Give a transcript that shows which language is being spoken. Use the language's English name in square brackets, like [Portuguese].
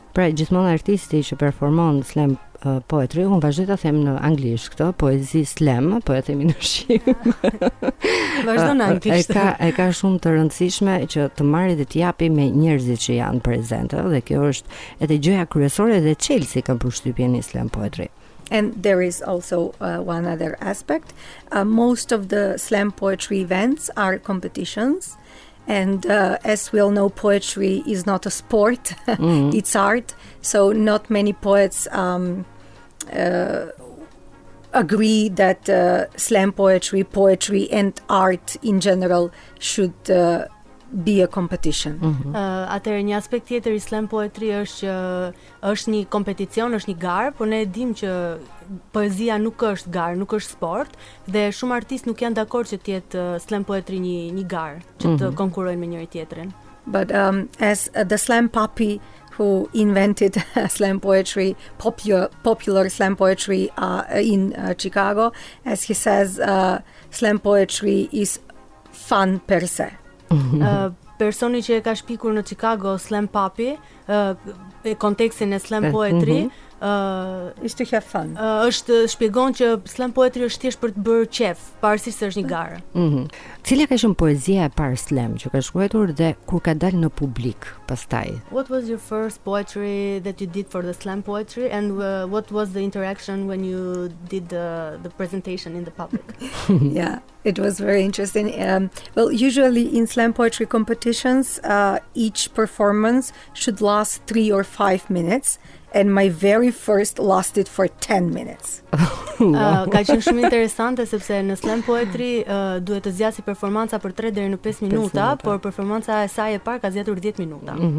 [Albanian] Pra, gjithmonë artisti që performon slam poetry, unë vazhdoj ta them në anglisht këtë, poezi slam, po e themi në shqip. Vazhdo në anglisht. E ka shumë të rëndësishme që të marrë dhe të japi me njerëzit që janë prezente, dhe kjo është edhe gjëja kryesore dhe çelësi kanë përshtypjen e slam poetry. [English] And there is also one other aspect. Most of the slam poetry events are competitions. And as we all know, poetry is not a sport, it's art. So not many poets agree that slam poetry and art in general should be a competition. [Albanian] Atëherë një aspekt tjetër i slam poetry është që është një kompeticion, është një garë, por ne e dimë që poezia nuk është garë, nuk është sport, dhe shumë artistë nuk janë dakord që të jetë slam poetry një garë, që të konkurrojnë me njëri tjetrin. [English] But as the slam puppy who invented slam poetry, popular slam poetry in Chicago, as he says, slam poetry is fun per se. [Albanian] Personi që e ka shpikur në Chicago slam puppy, kontekstin e slam poetry, [English] is to have fun. [Albanian] Është shpjegon që slam poetry është thjesht për të bërë qef, pavarësisht se është një garë. Cila ka qenë poezia e parë slam që ka shkruar dhe kur ka dalë në publik pastaj? [English] What was your first poetry that you did for the slam poetry, and what was the interaction when you did the presentation in the public? Yeah, it was very interesting. Well, usually in slam poetry competitions, each performance should last 3 or 5 minutes. And my very first lasted for 10 minutes. [Albanian] Ka qenë shumë interesante sepse në slam poetry duhet të zgjasë performanca për 3 deri në 5 minuta, por performanca e saj e parë ka zgjatur 10 minuta.